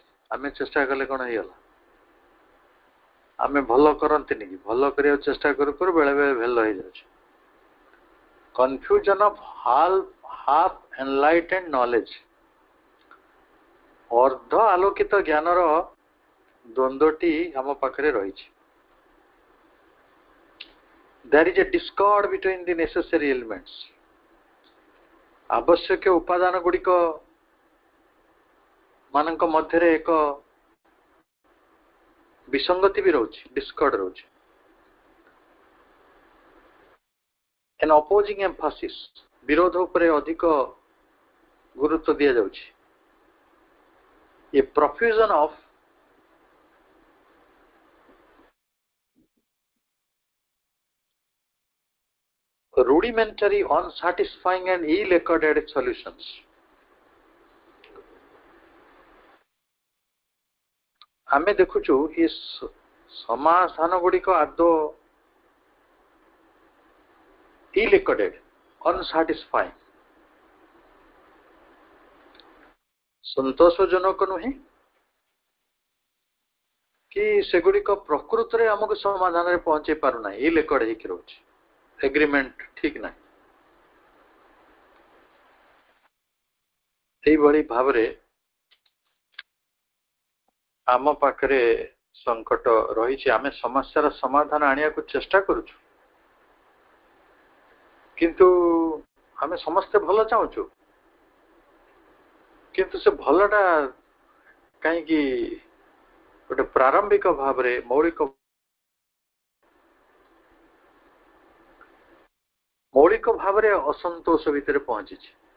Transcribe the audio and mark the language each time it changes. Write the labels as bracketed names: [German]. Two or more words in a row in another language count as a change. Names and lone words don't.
[Odia] ଆମେ ଚେଷ୍ଟା କଲେ କଣ ହେଇଗଲା, ଆମେ ଭଲ କରନ୍ତିନି କି, ଭଲ କରିବାକୁ ଚେଷ୍ଟା କରୁ କରୁ ବେଳେ ବେଳେ ଭଲ ହେଇଯାଉଛି। [English] confusion of half enlightened knowledge, [Odia] ଅର୍ଦ୍ଧ ଆଲୋକିତ ଜ୍ଞାନର ଦ୍ୱନ୍ଦ୍ୱଟି ଆମ ପାଖରେ ରହିଛି। [English] There is a discord between the necessary elements. [Odia] ଆବଶ୍ୟକ ଉପାଦାନ ଗୁଡ଼ିକ ମାନଙ୍କ ମଧ୍ୟରେ ଏକ ବିସଙ୍ଗତି ବି ରହୁଛି, ଡିସ୍କର୍ଡ ରହୁଛି। [English] An opposing emphasis, [Odia] ବିରୋଧ ଉପରେ ଅଧିକ ଗୁରୁତ୍ୱ ଦିଆଯାଉଛି। [English] A profusion of rudimentary, unsatisfying and ill-accorded solutions. [Odia] ଆମେ ଦେଖୁଛୁ ଏ ସମାଧାନ ଗୁଡ଼ିକ ଆଦୌ [English] ill-accorded, unsatisfying, [Odia] ସନ୍ତୋଷଜନକ ନୁହେଁ କି ସେଗୁଡ଼ିକ ପ୍ରକୃତରେ ଆମକୁ ସମାଧାନରେ ପହଞ୍ଚେଇ ପାରୁନାହିଁ, ill-accorded ହେଇକି ରହୁଛି, ଏଗ୍ରିମେଣ୍ଟ ଠିକ ନାହିଁ। ସେଇଭଳି ଭାବରେ ଆମ ପାଖରେ ସଂକଟ ରହିଛି। ଆମେ ସମସ୍ୟାର ସମାଧାନ ଆଣିବାକୁ ଚେଷ୍ଟା କରୁଛୁ, କିନ୍ତୁ ଆମେ ସମସ୍ତେ ଭଲ ଚାହୁଁଛୁ, କିନ୍ତୁ ସେ ଭଲଟା କାହିଁକି ଗୋଟେ ପ୍ରାରମ୍ଭିକ ଭାବରେ ମୌଳିକ ଭାବରେ ଅସନ୍ତୋଷ ଭିତରେ ପହଞ୍ଚିଛି।